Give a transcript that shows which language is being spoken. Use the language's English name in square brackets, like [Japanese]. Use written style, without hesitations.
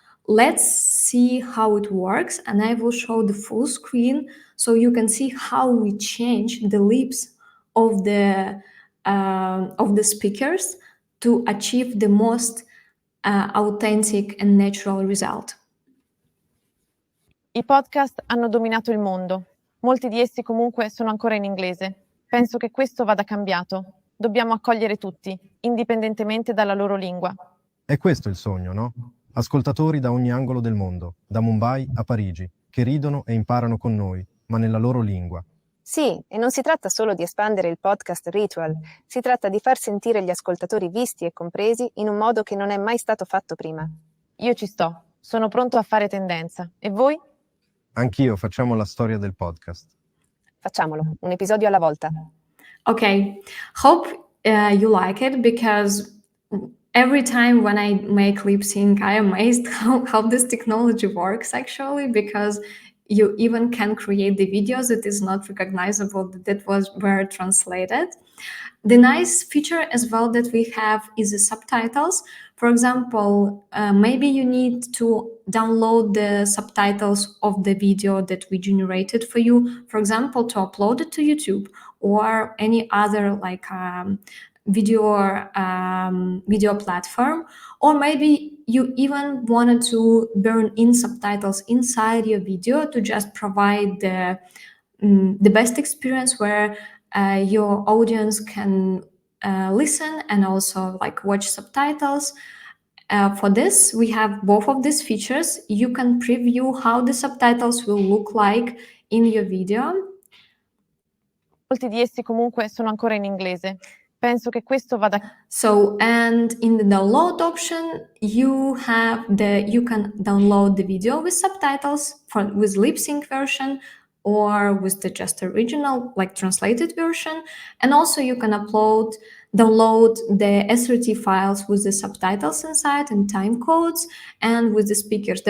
[English] Let's see how it works, and I will show the full screen so you can see how we change the lips of the speakers to achieve the most authentic and natural result. [Italian] I podcast hanno dominato il mondo. Molti di essi comunque sono ancora in inglese. Penso che questo vada cambiato. Dobbiamo accogliere tutti, indipendentemente dalla loro lingua. È questo il sogno, no? Ascoltatori da ogni angolo del mondo, da Mumbai a Parigi, che ridono e imparano con noi, ma nella loro lingua. Sì, e non si tratta solo di espandere il podcast Ritual, si tratta di far sentire gli ascoltatori visti e compresi in un modo che non è mai stato fatto prima. Io ci sto, sono pronto a fare tendenza. E voi? Anch'io facciamo la storia del podcast. Facciamolo, un episodio alla volta. [English] Okay, hope you like it, because every time when I make lip sync, I am amazed how this technology works actually, because you even can create the videos that is not recognizable that were translated. The nice feature as well that we have is the subtitles. For example, maybe you need to download the subtitles of the video that we generated for you, for example, to upload it to YouTube or any other like video platform, or maybe you even wanted to burn in subtitles inside your video to just provide the best experience where your audience can listen and also like watch subtitles. For this, we have both of these features. You can preview how the subtitles will look like in your video. [Italian] Molti di essi comunque sono ancora in inglese. Penso che questo vada. [English] So, and in the download option, you can download the video with subtitles with lip sync version or with the just original like translated version, and also you can download the SRT files with the subtitles inside and time codes, and with the speakers.